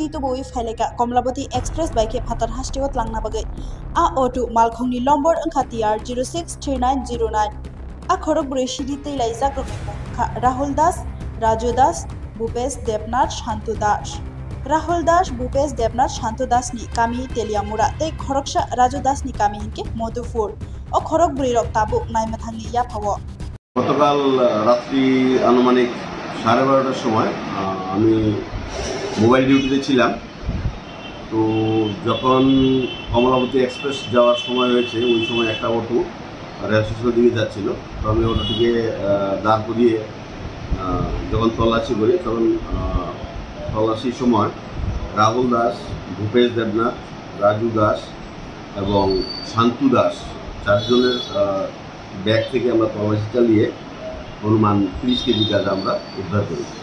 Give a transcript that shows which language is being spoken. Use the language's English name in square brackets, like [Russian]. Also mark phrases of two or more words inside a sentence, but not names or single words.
[Kok Borok] to boi phaileka Komlabati Express baike phatar hastiot langna bagai a auto malkhungni lombor angkha TR 063909 a khorokbrui shiri tei laijak rokha Rahul Das, Raju Das, Bhupesh Debnath Shantu Das Rahul Das, Bhupesh Debnath Shantu Das ni kami teliamura tei khoroksha Raju Das ni kami hinke Madhupur o khorokbrui rok tabuk naimathangni yaphawo [Bangla] গতকাল রাত্রি আনুমানিক 12:30টার সময় আমি মোবাইল ডিউটিতে ছিলাম। তো যখন কমলাবতী এক্সপ্রেস যাওয়ার সময় হয়েছে ওই সময় একটা অটো রেল স্টেশনের দিকে যাচ্ছিল। তো আমি অটোটিকে দাঁড় করিয়ে যখন তল্লাশি করি তখন তল্লাশির সময় রাহুল দাস, ভূপেশ দেবনাথ, রাজু দাস এবং শান্তু দাস চারজনের ব্যাগ থেকে আমরা তল্লাশি চালিয়ে অনুমান 30 কেজি গাঁজা আমরা উদ্ধার করি।